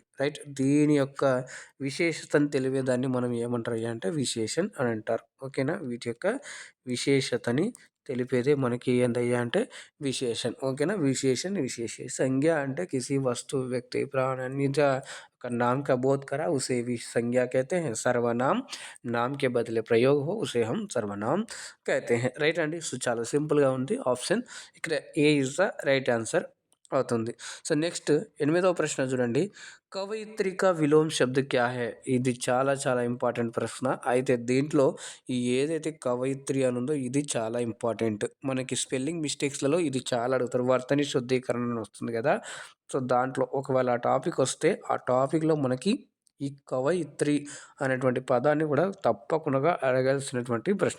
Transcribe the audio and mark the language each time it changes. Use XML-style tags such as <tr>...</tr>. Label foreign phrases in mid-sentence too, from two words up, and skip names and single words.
<te>రైట్, దీని యొక్క విశేషతను తెలిపేదాన్ని మనం ఏమంటారు అంటే విశేషణ్ అని అంటారు. ఓకేనా, వీటి యొక్క విశేషతని తెలిపేదే మనకి ఏందయ్యా అంటే विशेषण.</te> <hi>ओकेना, विशेषण, विशेष. संज्ञा అంటే किसी वस्तु, व्यक्ति, प्राणी का नाम का बोध करा उसे भी संज्ञा कहते हैं. सर्वनाम नाम के बदले प्रयोग हो उसे हम सर्वनाम कहते हैं.</hi> <te>రైట్ అండి. సో చాలా సింపుల్గా ఉంది. ఆప్షన్ ఇక్కడ</te> <en>A is the right answer</en> <te>అవుతుంది. సో నెక్స్ట్ 8వ ప్రశ్న చూడండి.</te> <hi>कवयित्री का विलोम शब्द क्या है.</hi> <te>ఇది చాలా చాలా ఇంపార్టెంట్ ప్రశ్న. అయితే దీంట్లో ఈ ఏదైతే కవయిత్రి అని ఉందో ఇది చాలా ఇంపార్టెంట్. మనకి స్పెల్లింగ్ మిస్టేక్స్లలో ఇది చాలా అడుగుతారు.</te> <hi>वर्तनी शुद्धीकरण</hi> <te>అని వస్తుంది కదా, సో దాంట్లో ఒకవేళ ఆ టాపిక్ వస్తే ఆ టాపిక్లో మనకి ఈ కవయిత్రి అనేటువంటి పదాన్ని కూడా తప్పకుండా అడగాల్సినటువంటి ప్రశ్న.</te>